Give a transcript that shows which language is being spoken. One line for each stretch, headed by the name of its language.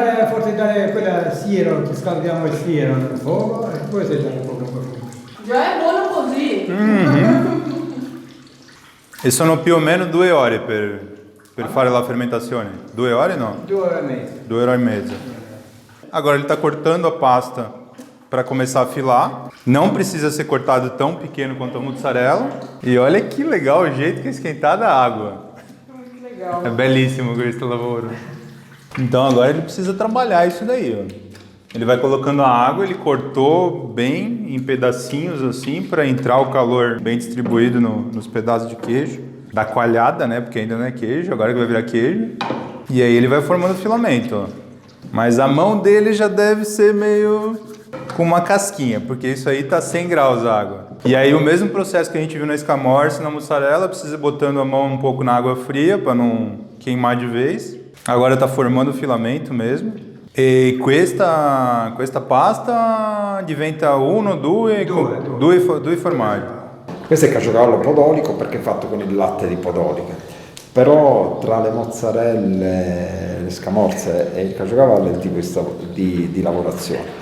Italian: Forse dare quella siero, che scaldiamo il siero nel fuoco e poi si dà un po'. Già è buono così. E sono più o meno 2 ore per fare la fermentazione. 2 ore no? 2 ore e mezza. 2 ore e mezza.
Portuguese: Agora ele está cortando a pasta para começar a filar. Não precisa ser cortado tão pequeno quanto a mussarela. E olha que legal o jeito que é esquentada a água. Muito legal.
Italian: É belíssimo questo lavoro.
Portuguese: Então agora ele precisa trabalhar isso daí, ó. Ele vai colocando a água, ele cortou bem em pedacinhos assim para entrar o calor bem distribuído nos pedaços de queijo. Da coalhada, né? Porque ainda não é queijo, agora que vai virar queijo. E aí ele vai formando filamento, ó. Mas a mão dele já deve ser meio com uma casquinha, porque isso aí tá 100 graus a água. E aí o mesmo processo que a gente viu na escamorça, na mussarela, precisa ir botando a mão um pouco na água fria para não queimar de vez. Agora tá formando o filamento mesmo.
Italian: E questa pasta diventa due formaggi. Questo è caciocavallo podolico perché è fatto con il latte di podolica. Però tra le mozzarelle, le scamorze e il caciocavallo è il tipo di lavorazione.